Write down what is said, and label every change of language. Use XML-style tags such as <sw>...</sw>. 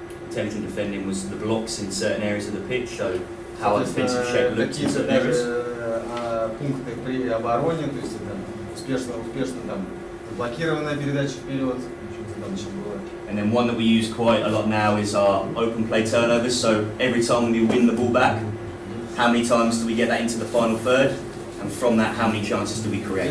<en>Intelligent defending was the blocks in certain areas of the pitch, so how our defensive shape looked in certain areas.</en> <ru>Пункты при обороне, то есть успешно там блокированная передача вперед, что там еще было.</ru> <en>And then one that we use quite a lot now is our open play turnovers. So every time we win the ball back, how many times do we get that into the final third? And from that, how many chances do we create?</en>